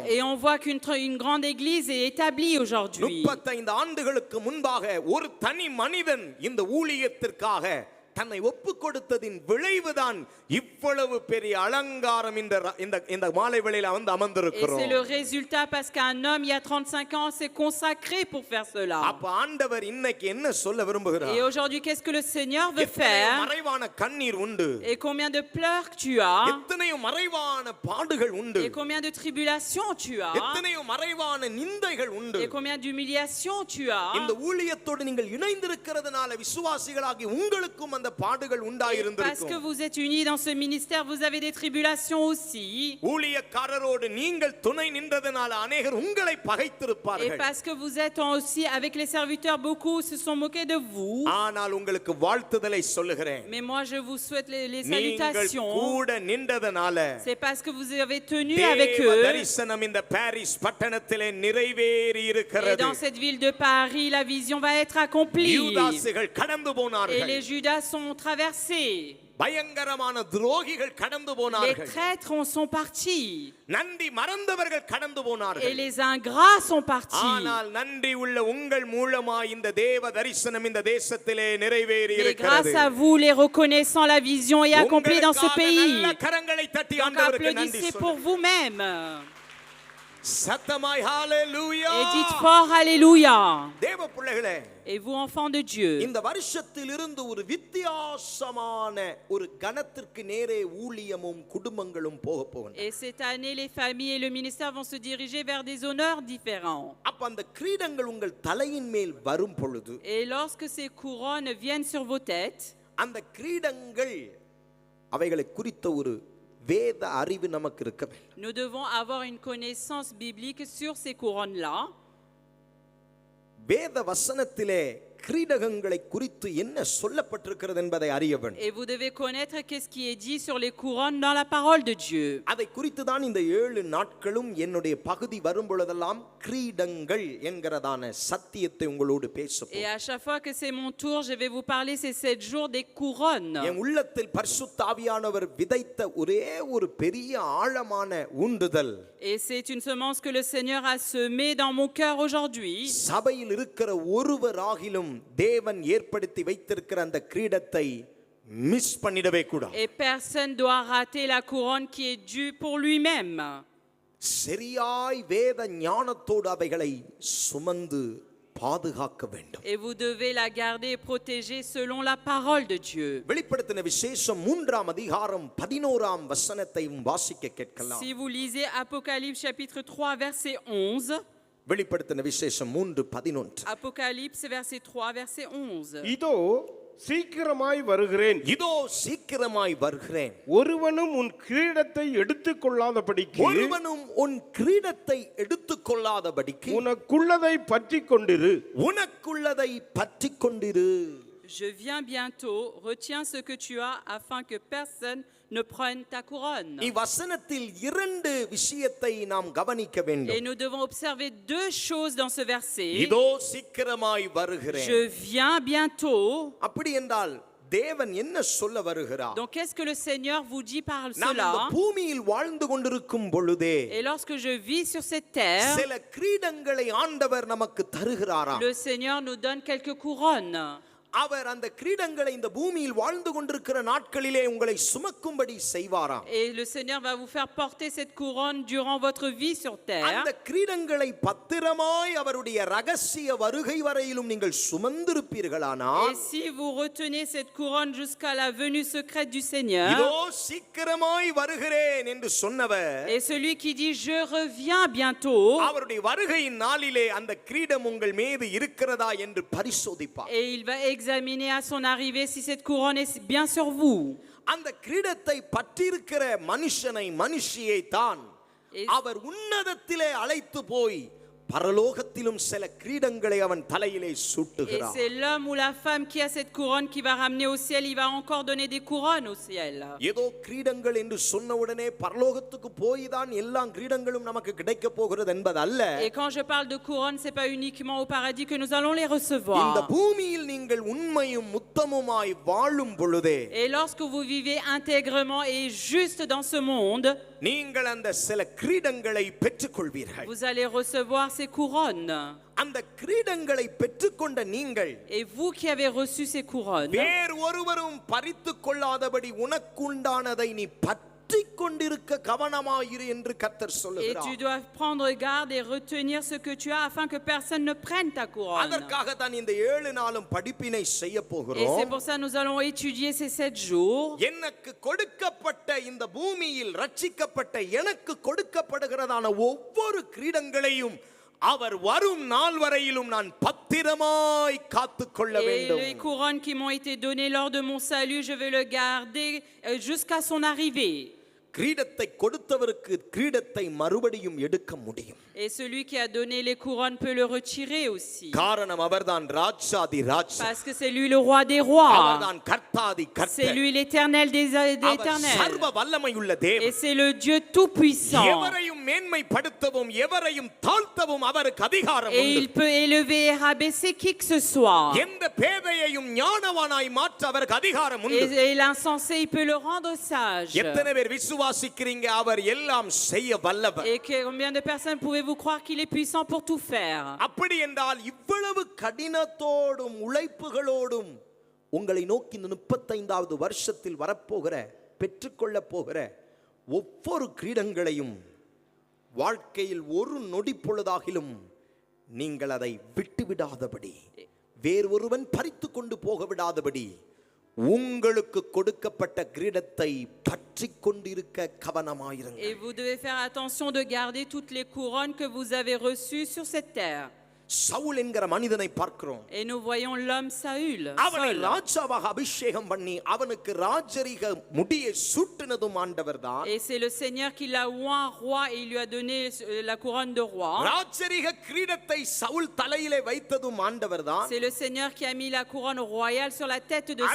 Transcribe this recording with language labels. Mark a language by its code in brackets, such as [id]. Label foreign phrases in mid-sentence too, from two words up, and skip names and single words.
[fr] Et on voit qu'une grande église est établie aujourd'hui. [ta] 35 ஆண்டுகளுக்கு முன்பாக ஒரு தனி மனிதன் இந்த ஊழியத்திற்காக தன்னை ஒப்பு கொடுத்ததின் விளைவுதான் இவ்வளவு பெரிய அலங்காரம் இந்த மாலை வேளையில வந்து [fr] Et [ta] அமர்ந்திருக்கிறோம். [fr] c'est le résultat parce qu'un homme, il y a 35 ans, s'est consacré pour faire cela. [ta] அப்ப ஆண்டவர் இன்னைக்கு என்ன சொல்ல [fr] Et [ta] விரும்புகிறார்? [fr] aujourd'hui, qu'est-ce que le Seigneur veut [ta] எத்தனையோ [fr] faire? [ta] மறைவான கண்ணீர் உண்டு. [fr] Et combien de pleurs que tu as? [ta] எத்தனையோ மறைவான பாடுகள் உண்டு. [fr] Et combien de tribulations tu as? [ta] எத்தனையோ மறைவான நிந்தைகள் உண்டு. [fr] Et combien d'humiliations tu as? [ta] இந்த ஊழியத்தோடு நீங்கள் இணைந்திருக்கிறதுனால விசுவாசிகளாகி உங்களுக்கும் அந்த பாடுகள் [fr] Et parce que [ta] உண்டாயிருந்திருக்கும். [fr] vous êtes unis dans ce ministère, vous avez des tribulations aussi. [ta] ஊழியக்காரரோடு நீங்கள் துணை நின்றதனால अनेகர் உங்களை [fr] Et [ta] பகைத்திருப்பார்கள். [fr] parce que vous êtes aussi avec les serviteurs, beaucoup se sont moqués de vous. [ta] ஆனால் உங்களுக்கு வாழ்த்துதலை சொல்லுகிறேன். [fr] Mais moi, je vous souhaite les [ta] நீங்கள் [fr] salutations. [ta] கூட நின்றதனால [fr] C'est parce que vous avez tenu avec [ta] தேவ [fr] eux. [ta] தரிசனம் இந்த பாரிஸ் பட்டணத்திலே நிறைவேறி [fr] Et [ta] இருக்கிறது. [fr] dans cette ville de Paris, la vision va être accomplie. [ta] யூதாசுகள் கடந்து [fr] Et [ta] போனார்கள். [fr] les Judas sont traversés. [ta] பயங்கரமான துரோகிகள் கடந்து [fr] Les [ta] போனார்கள். [fr] traîtres sont partis. [ta] நன்றி மறந்தவர்கள் கடந்து [fr] Et [ta] போனார்கள். [fr] les ingrats sont partis. [ta] ஆனால் நன்றி உள்ள உங்கள் மூலமாய் இந்த தேவ தரிசனம் இந்த தேசத்திலே நிறைவேறி [fr] Et [ta] இருக்கிறது. [fr] grâce à vous, les reconnaissants, la vision est accomplie dans ce [ta] உங்களுக்காக [fr] pays. [ta] நல்ல கரங்களை தட்டி [fr] Donc [ta] ஆண்டவருக்கு நன்றி [fr] applaudissez pour [ta] சொல்லுங்கள். [fr] vous-même. [ta] சத்தமாய் ஹalleluya. [fr] Et dites fort Alléluia. [ta] தேவ பிள்ளைகளே, [fr] Et vous, enfants de Dieu, [ta] இந்த வருஷத்தில் இருந்து ஒரு வித்தியாசமான ஒரு கணத்திற்கு நேரே ஊழியமும் குடும்பங்களும் போக போகின்றன. [fr] et cette année, les familles et le ministère vont se diriger vers des honneurs différents. [ta] அப்ப அந்த கிரீடங்கள் உங்கள் தலையின் மேல் வரும் பொழுது [fr] Et lorsque ces couronnes viennent sur vos têtes, [ta] அந்த கிரீடங்கள் அவைகளை குறித்த ஒரு வேத அறிவு நமக்கு இருக்க வேண்டும். [fr] nous devons avoir une connaissance biblique sur ces couronnes-là. [ta] வேத வசனத்திலே கிரீடங்களை குறித்து என்ன சொல்லப்பட்டிருக்கிறது என்பதை அறிய வேண்டும். [fr] Et vous devez connaître qu'est-ce qui est dit sur les couronnes dans la parole de Dieu. [ta] அதை குறித்து தான் இந்த 7 நாட்களும் என்னுடைய பகுதி வரும் பொழுதெல்லாம் கிரீடங்கள் என்கிறதான சத்தியத்தை உங்களோடு பேச [fr] Et [ta] போகிறேன். [fr] à chaque fois que c'est mon tour, je vais vous parler ces 7 jours des couronnes. [ta] என் உள்ளத்தில் பரிசுத்த ஆவியானவர் விதைத்த ஒரே ஒரு பெரிய ஆழமான ஊண்டுதல், [fr] Et c'est une semence que le Seigneur a semée dans mon cœur aujourd'hui. [ta] சபையில் இருக்கிற ஒருவராகிலும் தேவன் ஏற்படுத்தி வைத்திருக்கிற அந்த கிரீடத்தை மிஸ் பண்ணிடவே கூடாது. [fr] Et personne doit rater la couronne qui est due pour lui-même. [ta] சரியாய் வேத ஞானத்தோடு அவைகளை சுமந்து பாதுகாக்க வேண்டும். [fr] Et vous devez la garder et protéger selon la parole de Dieu. [ta] வெளிப்படுத்தின விசேஷம் 3ஆம் அதிகாரம் 11ஆம் வசனத்தையும் வாசிக்க கேட்கலாம். [fr] Si vous lisez Apocalypse chapitre 3 verset 11, [ta] வெளிப்படுத்தின விசேஷம் 3:11. [fr] Apocalypse verset 3 verset 11. [ta] இதோ சீக்கிரமாய் வருகிறேன், இதோ சீக்கிரமாய் வருகிறேன், ஒருவனும் உன் கிரீடத்தை எடுத்துக் கொள்ளாதபடிக்கு ஒருவனும் உன் கிரீடத்தை எடுத்துக்கொள்ளாதபடிக்கு உனக்குள்ளதை பற்றிக் கொண்டிரு. உனக்குள்ளதை பற்றிக் கொண்டிரு. [fr] Je viens bientôt, retiens ce que tu as afin que personne ne prenne ta couronne. [ta] இவ்வசனத்தில் 2 விஷயத்தை நாம் கவனிக்க [fr] Et [ta] வேண்டும். [fr] nous devons observer 2 choses dans ce verset. [ta] இதோ சீக்கிரமாய் வருகிறேன். [fr] Je viens bientôt. [ta] அப்படி என்றால் தேவன் என்ன சொல்ல வருகிறார்? [fr] Donc qu'est-ce que le Seigneur vous dit par [ta] நாம் இந்த [fr] cela? [ta] பூமியில் வாழ்ந்து கொண்டிருக்கும் பொழுதே [fr] Et lorsque je vis sur cette terre, [ta] சில கிரீடங்களை ஆண்டவர் நமக்கு தருகிறாராம். [fr] le Seigneur nous donne quelques couronnes. [ta] அவர் அந்த கிரீடங்களை இந்த பூமியில் வாழ்ந்து கொண்டிருக்கிற நாட்களிலே உங்களை சுமக்கும்படி செய்வாராம். [fr] Et le Seigneur va vous faire porter cette couronne durant votre vie sur terre. [ta] அந்த கிரீடங்களை பத்திரமாய் அவருடைய ரகசிய வருகை வரையிலும் நீங்கள் சுமந்திருப்பீர்களானால், [fr] Et si vous retenez cette couronne jusqu'à la venue secrète du Seigneur, [ta] இதோ சீக்கிரமாய் வருகிறேன் என்று சொன்னவர் [fr] et celui qui dit je reviens bientôt, [ta] அவருடைய வருகையின் நாளிலே அந்த கிரீடம் உங்கள் மீது இருக்கிறதா என்று பரிசோதிப்பார். [fr] et il va examiner à son arrivée si cette couronne est bien sur vous. [ta] அந்த கிரீடத்தை பற்றியிருக்கிற மனுஷனை மனுஷியை தான் [fr] Et- [ta] அவர் உன்னதத்திலே அழைத்து போய் பரலோகத்திலும் சில கிரீடங்களை அவன் தலையிலே [fr] Et [ta] சூட்டுகிறார். [fr] c'est l'homme ou la femme qui a cette couronne qui va ramener au ciel, il va encore donner des couronnes au ciel. [ta] ஏதோ கிரீடங்கள் என்று சொன்ன உடனே பரலோகத்துக்கு போய் தான் எல்லா கிரீடங்களும் நமக்கு கிடைக்க போகிறது என்பது அல்ல. [fr] Et quand je parle de couronne, c'est pas uniquement au paradis que nous allons les [ta] இந்த [fr] recevoir. [ta] பூமியில் நீங்கள் உண்மையும் உத்தமமாய் வாழும் பொழுதே [fr] Et lorsque vous vivez intègrement et juste dans ce monde, [ta] நீங்கள் அந்த சில கிரீடங்களை பெற்றுக்கொள்வீர்கள். [fr] vous allez recevoir ces couronnes. [ta] அந்த கிரீடங்களை பெற்றுக்கொண்ட நீங்கள் [fr] Et vous qui avez reçu ces couronnes, [ta] வேறு ஒருவரும் பறித்துக் கொள்ளாதபடி உனக்குண்டானதை நீ பற்றிக் கொண்டிருக்க கவனமாயிரு என்று கர்த்தர் [fr] et tu [ta] சொல்லுகிறார். [fr] dois prendre garde et retenir ce que tu as afin que personne ne prenne ta couronne. [ta] அதற்காக தான் இந்த 7 நாளும் படிப்பினை செய்ய [fr] Et c'est [ta] போகிறோம். [fr] pour ça que nous allons étudier ces 7 jours. [ta] எனக்கு கொடுக்கப்பட்ட இந்த பூமியில் ரட்சிக்கப்பட்ட எனக்கு கொடுக்கப்படுகிறதான ஒவ்வொரு கிரீடங்களையும் அவர் வரும் நாள் வரையிலும் நான் பத்திரமாய் காத்துக்கொள்ள [fr] Et [ta] வேண்டும். [fr] les couronnes qui m'ont été données lors de mon salut, je vais le garder jusqu'à son arrivée. [ta] கிரீடத்தை கொடுத்தவருக்கு கிரீடத்தை மறுபடியும் எடுக்க முடியும். [fr] Et celui qui a donné les couronnes peut le retirer aussi. [ta] காரணம் அவர்தான் ராஜாதி ராஜா. [fr] Parce que c'est lui le roi des rois. [ta] அவர்தான் கர்த்தாதி [fr] C'est [ta] கர்த்தர். [fr] lui l'éternel des [ta] அவர் [fr] éternels. [ta] சர்வ வல்லமையுள்ள [fr] Et [ta] தேவன். [fr] c'est le Dieu tout-puissant. [ta] எவரையும் மேன்மைப்படுத்தவும் எவரையும் தாழ்த்தவும் அவருக்கு அதிகாரம் [fr] Et [ta] உண்டு. [fr] il peut élever et rabaisser qui que ce soit. [ta] எந்த பேதையையும் ஞானவானாய் மாற்ற அவருக்கு அதிகாரம் உண்டு. [fr] Et l'insensé, il peut le rendre sage. [ta] எத்தனை பேர் விசுவாசிக்கிறீங்க அவர் எல்லாம் செய்ய வல்லவர்? [fr] Et combien de personnes pouvez-vous croire qu'il est puissant pour tout faire? [ta] அப்படி என்றால் இவ்வளவு கடினத்தோடும் உழைப்புகளோடும் உங்களை நோக்கி இந்த 35வது வருஷத்தில் வரப்போகிற பெற்றுக்கொள்ள போகிற ஒவ்வொரு கிரீடங்களையும் வாழ்க்கையில் ஒரு நொடி பொழுதாகிலும் நீங்கள் அதை விட்டுவிடாதபடி வேறு ஒருவன் பறித்து கொண்டு போக விடாதபடி உங்களுக்கு கொடுக்கப்பட்ட கிரீடத்தை பற்றிக் கொண்டிருக்க கவனமாயிருங்கள். [fr] Et vous devez faire attention de garder toutes les couronnes que vous avez reçues sur cette terre. [ta] சவுல் என்கிற மனிதனை பார்க்கிறோம். [fr] Et nous voyons l'homme Saül. [ta] அவனை Saul. ராஜாவாக அபிஷேகம் பண்ணி அவனுக்கு ராஜரிக முடியை சூட்டினதும் ஆண்டவர்தான். [fr] Et c'est le Seigneur qui l'a oint roi et il lui a donné la couronne de roi. [ta] ராஜரிக கிரீடத்தை சவுல் தலையிலே வைத்ததும் ஆண்டவர்தான். [fr] C'est le Seigneur qui a mis la couronne royale sur la tête de